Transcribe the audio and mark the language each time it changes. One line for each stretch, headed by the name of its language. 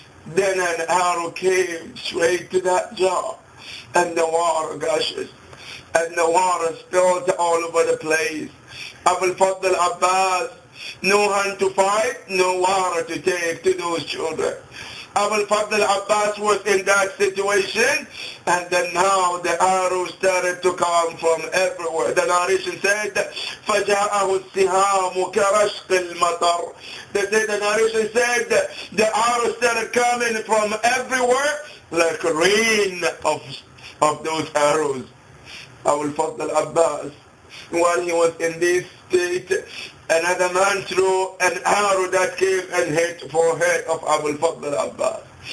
English: Then an arrow came straight to that jar, and the water gushes, and the water spilled all over the place. Abul Fadl Abbas, no hand to fight, no water to take to those children. Abul Fadl Abbas was in that situation, and then now the arrows started to come from everywhere. The narration said,
Arabic: فَجَاءَهُ السِّهَامُ كَرَشْقِ الْمَطَرِ.
English: The narration said the arrows started coming from everywhere like rain of those arrows. Abul Fadl Abbas, while he was in this state, another man threw an arrow that came and hit the forehead of Abul Fadl Abbas.